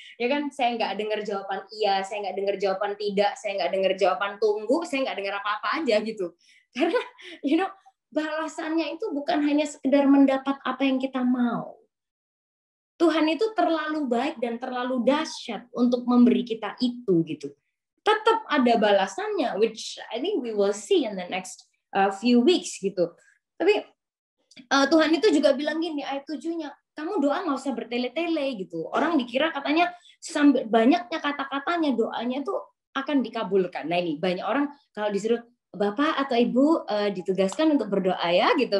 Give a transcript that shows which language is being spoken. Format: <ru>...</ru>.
<id>Ya kan, saya nggak dengar jawaban iya, saya nggak dengar jawaban tidak, saya nggak dengar jawaban tunggu, saya nggak dengar apa-apa aja gitu. Karena balasannya itu bukan hanya sekedar mendapat apa yang kita mau. Tuhan itu terlalu baik dan terlalu dahsyat untuk memberi kita itu gitu. Tetap ada balasannya,</id> <en>which I think we will see in the next few weeks gitu.</en> <id>Tapi Tuhan itu juga bilang gini, ayat 7-nya, kamu doa nggak usah bertele-tele gitu. Orang dikira katanya sambil banyaknya kata-katanya doanya tuh akan dikabulkan. Nah ini banyak orang kalau disuruh Bapak atau Ibu ditugaskan untuk berdoa ya gitu.</id>